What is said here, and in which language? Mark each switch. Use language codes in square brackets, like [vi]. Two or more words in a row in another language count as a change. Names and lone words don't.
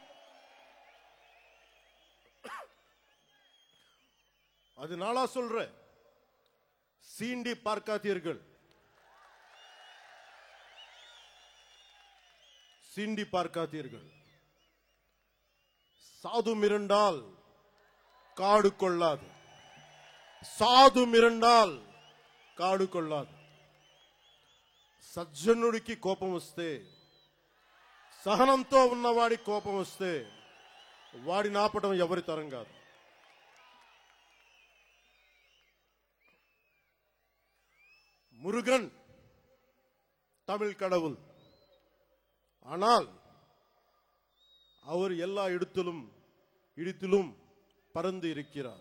[ta] அதனால சொல்றேன், சீண்டி பார்க்காதீர்கள். சாது மிரண்டால் காடு கொள்ளாது. [te] సజ్జనుడికి కోపం వస్తే, సహనంతో ఉన్నవాడి కోపం వస్తే వాడి నాపడం ఎవరి తరం కాదు. [ta] முருகன் தமிழ் கடவுள். ஆனால் அவர் எல்லா இடத்திலும் பறந்து இருக்கிறார்.